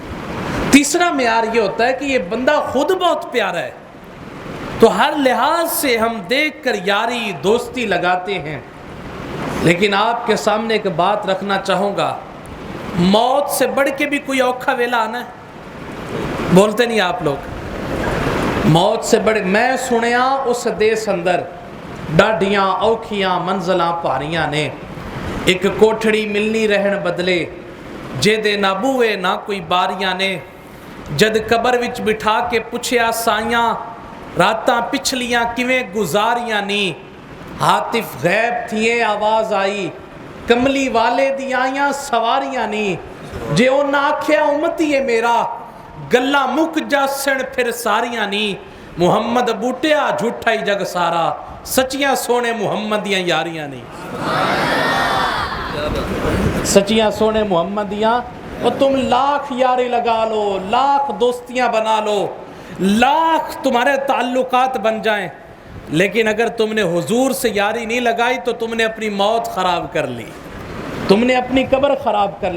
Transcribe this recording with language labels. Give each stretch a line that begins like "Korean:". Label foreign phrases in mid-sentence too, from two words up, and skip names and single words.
Urdu: تیسرا معیار یہ ہوتا ہے کہ یہ بندہ خود بہت پیارا ہے، تو ہر لحاظ سے ہم دیکھ کر یاری دوستی لگاتے ہیں۔ لیکن آپ کے سامنے ایک بات رکھنا چاہوں گا، موت سے بڑھ کے بھی کوئی
Punjabi: اوکھا ویلا آنا ہے؟
Urdu: بولتے نہیں آپ لوگ؟ موت سے بڑھ
Punjabi: میں سنیا اس دیس اندر ڈاڈیاں اوکھیاں منزلاں پاریاں نے، ایک کوٹھڑی ملنی رہن بدلے جے دے نہ بوئے نہ کوئی باریاں نے، جد قبر وچ بٹھا کے پچھیا سائیاں راتاں پچھلیاں کیویں گزاریاں نی، ہاتف غیب تھیے آواز آئی کملی والے دی آئیاں سواریاں نی، جے او نہ آکھیا امتی ہے میرا گلہ مک جاسن پھر ساریاں نی، محمد بوٹیا جھوٹا ہی جگ سارا سچیاں سونے محمدیاں یاریاں نی۔ سچیاں سونے محمدیاں،
Urdu: اور تم لاکھ یاری لگا لو، لاکھ دوستیاں بنا لو، لاکھ تمہارے تعلقات بن جائیں، لیکن اگر تم نے حضور سے یاری نہیں لگائی تو تم نے اپنی موت خراب کر لی، تم نے اپنی قبر خراب کر لی۔